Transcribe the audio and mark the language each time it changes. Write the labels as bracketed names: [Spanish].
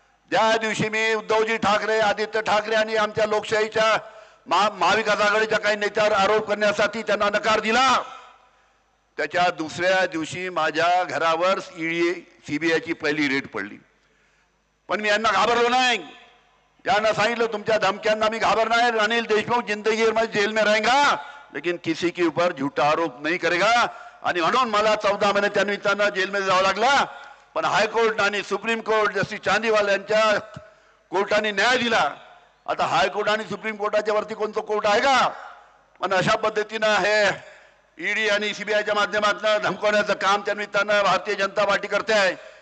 [Marathi] ज्या दिवशी मी उद्धवजी ठाकरे, आदित्य ठाकरे आणि आमच्या लोकशाहीच्या महाविकास आघाडीच्या काही नेत्यावर आरोप करण्यासाठी त्यांना नकार दिला, त्याच्या दुसऱ्या दिवशी माझ्या घरावर ईडी, सीबीआयची पहिली रेड पडली। पण मी यांना घाबरलो नाही। यांना सांगितलं तुमच्या धमक्यांना मी घाबरणार। [Hindi] अनिल देशमुख जिंदगी में जेल में रहेगा लेकिन किसी के ऊपर झूठा आरोप नहीं करेगा। [Marathi] आणि म्हणून मला 14 महिने त्या निमित्तानं जेलमध्ये जावं लागला। पण हायकोर्ट आणि सुप्रीम कोर्ट जस्टिस चांदीवाल यांच्या कोर्टाने न्याय दिला। आता हायकोर्ट आणि सुप्रीम कोर्टाच्या वरती कोणतं कोर्ट आहे का? पण अशा पद्धतीनं हे ईडी आणि सीबीआयच्या माध्यमातून धमकवण्याचं काम त्या निमित्तानं भारतीय जनता पार्टी करते आहे।